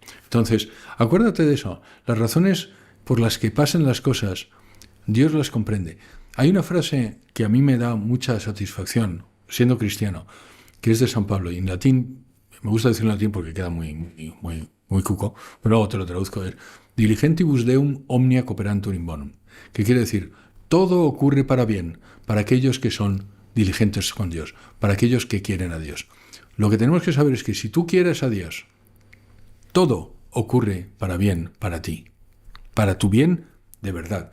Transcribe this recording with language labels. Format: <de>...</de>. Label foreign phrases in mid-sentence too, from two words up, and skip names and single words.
<es>Entonces, acuérdate de eso. Las razones por las que pasan las cosas, Dios las comprende. Hay una frase que a mí me da mucha satisfacción, siendo cristiano, que es de San Pablo, y en latín, me gusta decirlo en latín porque queda muy cuco, pero luego te lo traduzco, es</es> <la>diligentibus deum omnia cooperantur in bonum,</la> <es>que quiere decir, todo ocurre para bien, para aquellos que son diligentes con Dios, para aquellos que quieren a Dios. Lo que tenemos que saber es que si tú quieres a Dios, todo ocurre para bien, para ti, para tu bien de verdad.</es>